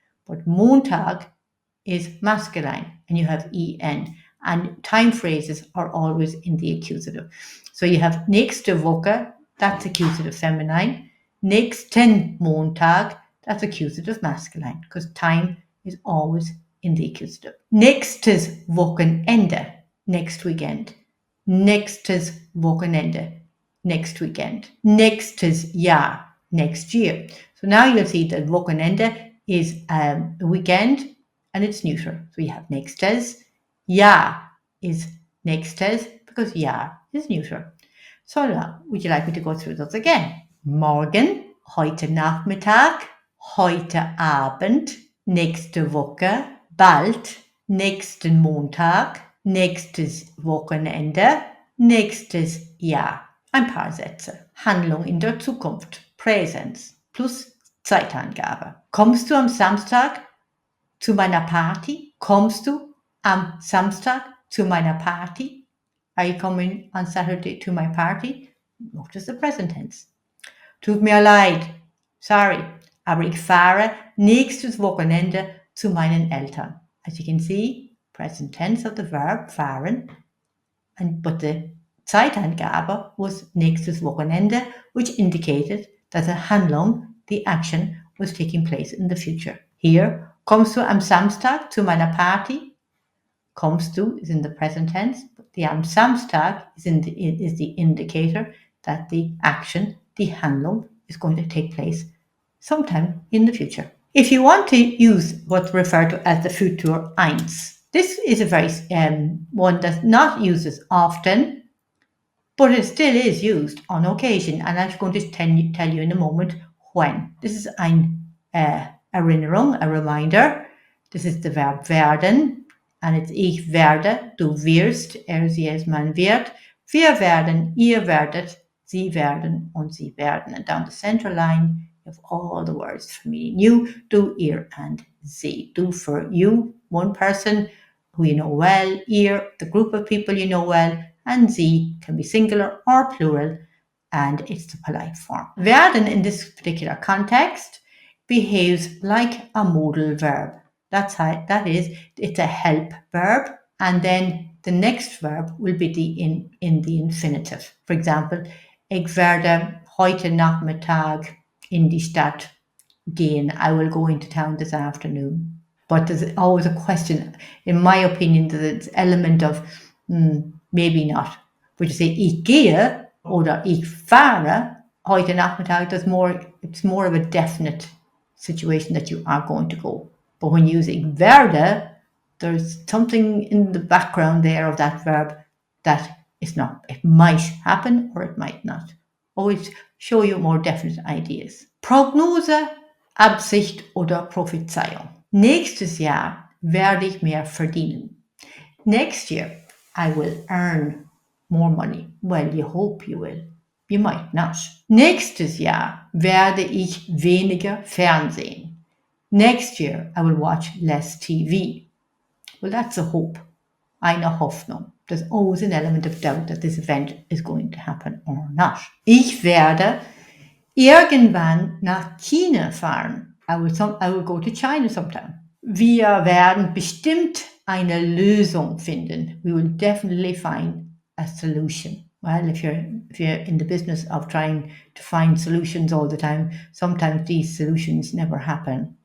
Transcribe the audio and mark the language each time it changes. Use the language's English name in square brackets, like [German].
[English] But Montag is masculine, and you have en. And time phrases are always in the accusative. So you have [German] nächste Woche, [English] that's accusative feminine. [German] Nächsten Montag, [English] that's accusative masculine, because time is always in the accusative. [German] Nächstes Wochenende, [English] next weekend. [German] Nächstes Wochenende, [English] next weekend. [German] Nächstes Jahr, [English] next year. So now you'll see that Wochenende is a weekend and it's neuter. So you have nächstes. Jahr is nächstes because Jahr is neuter. So now, would you like me to go through those again? [German] Morgen, heute Nachmittag, heute Abend, nächste Woche, bald, nächsten Montag, nächstes Wochenende, nächstes Jahr. Ein paar Sätze. Handlung in der Zukunft. Präsens plus Zeitangabe. Kommst du am Samstag zu meiner Party? Kommst du am Samstag zu meiner Party? [English] Are you coming on Saturday to my party? Notice the present tense. [German] Tut mir leid. Sorry. Aber ich fahre nächstes Wochenende zu meinen Eltern. [English] As you can see, present tense of the verb fahren, but the Zeitangabe was [German] nächstes Wochenende, [English] which indicated that the Handlung, the action, was taking place in the future. [German] Here, kommst du am Samstag zu meiner Party? Kommst du [English] is in the present tense, but the [German] am Samstag [English] is the indicator that the action, the Handlung, is going to take place sometime in the future. If you want to use what's referred to as the Futur 1, this is a very one that's not used as often, but it still is used on occasion, and I'm going to tell you in a moment when. This is [German] ein Erinnerung, [English] a reminder. This is the verb werden, and it's [German] ich werde, du wirst, sie, es, man wird, wir werden, ihr werdet, sie werden, und sie werden. [English] And down the center line, you have all the words for meaning you, du, ihr, and sie. Du for you, one person who you know well, ihr, the group of people you know well, and sie can be singular or plural, and it's the polite form. Werden in this particular context behaves like a modal verb. That is, it's a help verb, and then the next verb will be in the infinitive. For example, [German] ich werde heute Nachmittag in die Stadt gehen. [English] I will go into town this afternoon. But there's always a question, in my opinion, there's an element of maybe not. But you say [German] ich gehe oder ich fahre heute Nachmittag, [English] it's more of a definite situation that you are going to go. But when you use [German] ich werde, [English] there's something in the background there of that verb that is not. It might happen or it might not. Always show you more definite ideas. [German] Prognose, Absicht oder Prophezeiung. Nächstes Jahr werde ich mehr verdienen. [English] Next year, I will earn more money. Well, you hope you will. You might not. [German] Nächstes Jahr werde ich weniger Fernsehen. [English] Next year, I will watch less TV. Well, that's a hope. [German] Eine Hoffnung. [English] There's always an element of doubt that this event is going to happen or not. [German] Ich werde irgendwann nach China fahren. [English] I will go to China sometime. [German] Wir werden bestimmt eine Lösung finden. [English] We will definitely find a solution. Well, if you're in the business of trying to find solutions all the time, sometimes these solutions never happen.